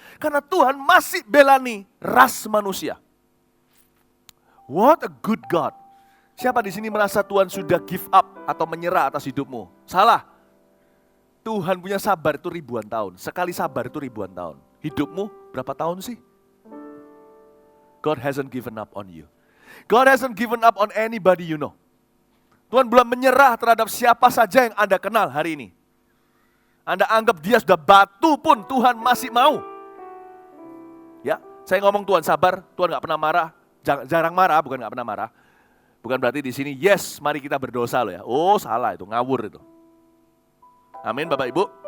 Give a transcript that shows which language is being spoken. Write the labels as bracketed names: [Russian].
[Indonesian] Karena Tuhan masih belani ras manusia. [English] What a good God. [Indonesian] Siapa di sini merasa Tuhan sudah [English] give up [Indonesian] atau menyerah atas hidupmu? Salah. Tuhan punya sabar itu ribuan tahun. Sekali sabar itu ribuan tahun. Hidupmu berapa tahun sih? [English] God hasn't given up on you. God hasn't given up on anybody you know. [Indonesian] Tuhan belum menyerah terhadap siapa saja yang Anda kenal hari ini. Anda anggap dia sudah batu pun Tuhan masih mau. Ya, saya ngomong Tuhan sabar, Tuhan gak pernah marah. Jarang marah, bukan gak pernah marah. Bukan berarti di sini, yes mari kita berdosa loh ya. Oh salah itu, ngawur itu. Amin Bapak Ibu.